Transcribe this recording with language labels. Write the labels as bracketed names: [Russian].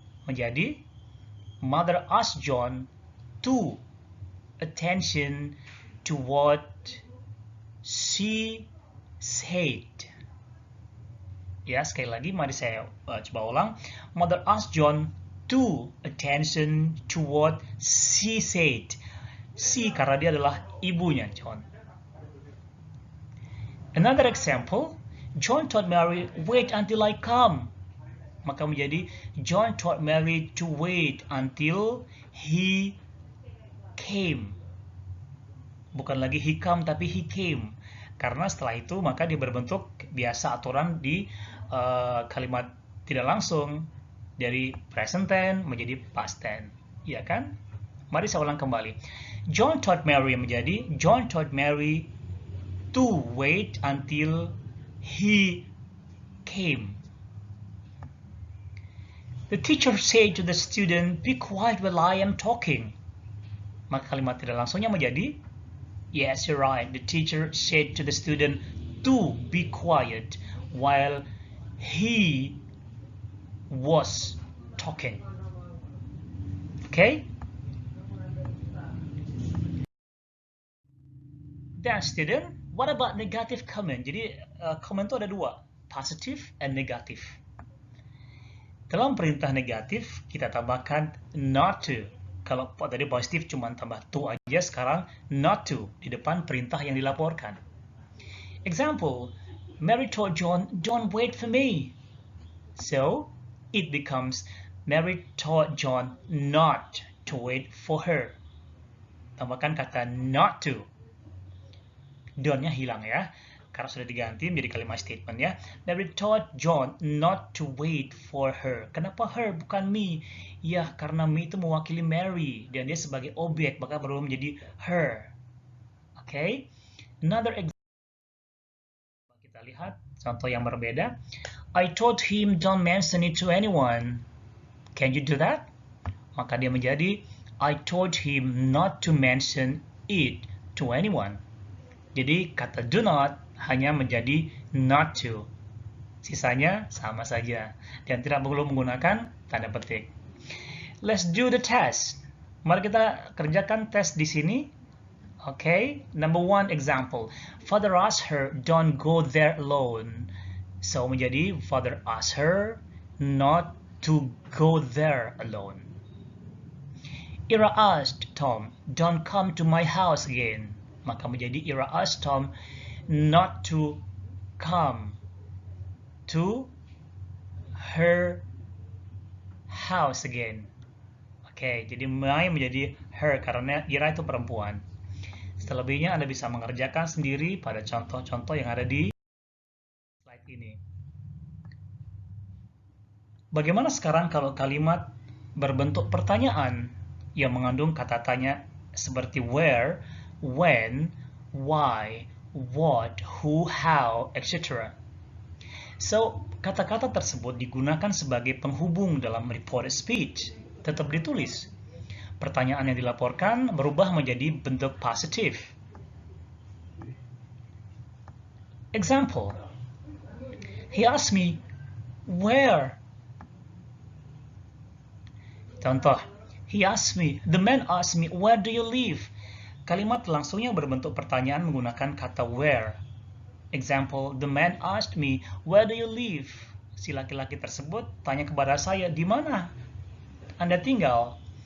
[Indonesian] Menjadi, [English] Mother asked John to attention to what she said. [Indonesian] Ya, sekali lagi mari saya coba ulang. [English] Mother asked John to attention to what she said. [Indonesian] She karena dia adalah ibunya John. [English] Another example, John told Mary, wait until I come. [Indonesian] Maka menjadi, [English] John told Mary to wait until he came. [Indonesian] Bukan lagi [English] he come, [Indonesian] tapi [English] he came. [Indonesian] Karena setelah itu, maka dia berbentuk biasa aturan di kalimat tidak langsung. Dari present tense menjadi past tense. Iya kan? Mari saya ulang kembali. [English] John told Mary [Indonesian] menjadi, [English] John told Mary to wait until he came. The teacher said to the student, be quiet while I am talking. [Indonesian] Maka kalimat tidak langsungnya menjadi, [English] yes, you're right. The teacher said to the student to be quiet while he was talking. Okay? Then student, what about negative comment? [Indonesian] Jadi comment itu ada dua, [English] positive and negative. [Indonesian] Dalam perintah negatif kita tambahkan not to. Kalau tadi positif cuma tambah to aja, sekarang not to di depan perintah yang dilaporkan. [English] Example, Mary told John, don't wait for me. So it becomes Mary told John not to wait for her. [Indonesian] Tambahkan kata not to. Don't-nya hilang ya, karena sudah diganti menjadi kalimat statement ya. [English] Mary told John not to wait for her. [Indonesian] Kenapa her bukan me? Ya, karena me itu mewakili Mary dan dia sebagai objek, maka berubah menjadi her. [English] Okay? Another example. [Indonesian] Kita lihat contoh yang berbeda. [English] I told him don't mention it to anyone. Can you do that? [Indonesian] Maka dia menjadi [English] I told him not to mention it to anyone. [Indonesian] Jadi kata do not hanya menjadi not to. Sisanya sama saja dan tidak perlu menggunakan tanda petik. [English] Let's do the test. [Indonesian] Mari kita kerjakan tes di sini. [English] Okay, number one example. Father asked her, don't go there alone. So [Indonesian] menjadi [English] father asked her not to go there alone. Ira asked Tom, don't come to my house again. [Indonesian] Maka menjadi [English] Ira asked Tom not to come to her house again. [Indonesian] Oke, jadi my menjadi her karena Ira itu perempuan. Selebihnya Anda bisa mengerjakan sendiri pada contoh-contoh yang ada di slide ini. Bagaimana sekarang kalau kalimat berbentuk pertanyaan yang mengandung kata tanya seperti where, when, why, what, who, how, etc. So, kata-kata tersebut digunakan sebagai penghubung dalam reported speech. Tetap ditulis. Pertanyaan yang dilaporkan berubah menjadi bentuk positif. [English] Example, He asked me, where? [Indonesian] Contoh, [English] the man asked me, where do you live? [Indonesian] Kalimat langsungnya berbentuk pertanyaan menggunakan kata where. [English] Example, the man asked me, where do you live? [Indonesian] Si laki-laki tersebut tanya kepada saya, di mana Anda tinggal?